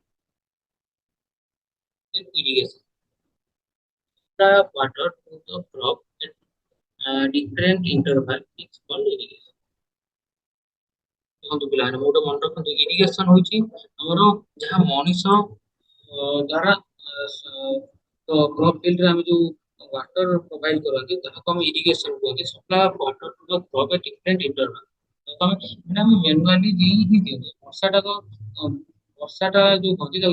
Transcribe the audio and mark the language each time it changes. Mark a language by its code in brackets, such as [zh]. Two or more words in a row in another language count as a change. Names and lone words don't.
[en] irrigation the water to the crop at different interval is called irrigation [or] ଦେଖନ୍ତୁ ପିଲାମାନେ ମୁଁ ଗୋଟେ ମନେ ରଖନ୍ତୁ ଇରିଗେସନ ହଉଛି ଆମର ଯାହା ମଣିଷ ଦ୍ୱାରା [en] crop field [or] ଆମେ ଯୋଉ [en] water provide [or] କରନ୍ତି ତାହାକୁ ଆମେ ଇରିଗେସନ କୁହନ୍ତି [en] supply of water to the crop at different interval [or] ତମେ ମାନେ ଆମେ ମ୍ୟାନୁଆଲି ଦେଇ ହିଁ ଦିଅନ୍ତି ବର୍ଷାଟା ଯୋଉ କହନ୍ତି ତାକୁ